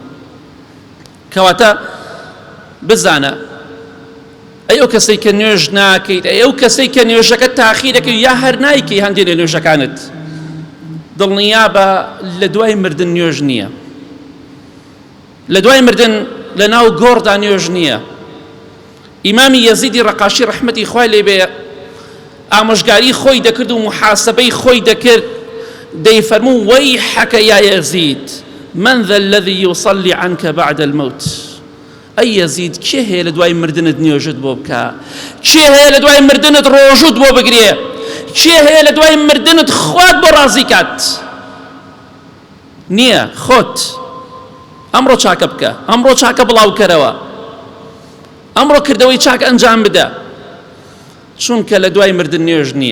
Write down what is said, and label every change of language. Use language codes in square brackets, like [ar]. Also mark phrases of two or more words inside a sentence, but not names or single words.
[ckb] کەواتە بزانە ئەی ئەو کەسەی کە نوێژ ناکەیت، ئەی ئەو کەسەی کە نوێژەکەت تاخیر دەکەی یا هەر نایکەی هەندێک لە نوێژەکانت، دڵنیابە لە دوای مردن نوێژ نییە. لە دوای مردن لە ناو گۆڕدا نوێژ نییە. ئیمامی یەزیدی ڕەقاشی ڕەحمەتی خوای لێ بێ ئامۆژگاری خۆی دەکرد و محاسبەی خۆی دەکرد، دەیفەرموو [ar] وەیحەکە یا یەزید من ذا الذي يصلي عنك بعد الموت. [ckb] ئەی یەزید کێ هەیە لە دوای مردنت نوێژت بۆ بکە؟ کێ هەیە لە دوای مردنت ڕۆژوت بۆ بگرێ؟ کێ هەیە لە دوای مردنت خوات بۆ ڕازی کات؟ نییە. خۆت ئەمڕۆ چاکە بکە، ئەمڕۆ چاکە بڵاوکەرەوە، ئەمڕۆ کردەوەی چاک ئەنجام بدە، چونکە لە دوای مردن نوێژ نییە.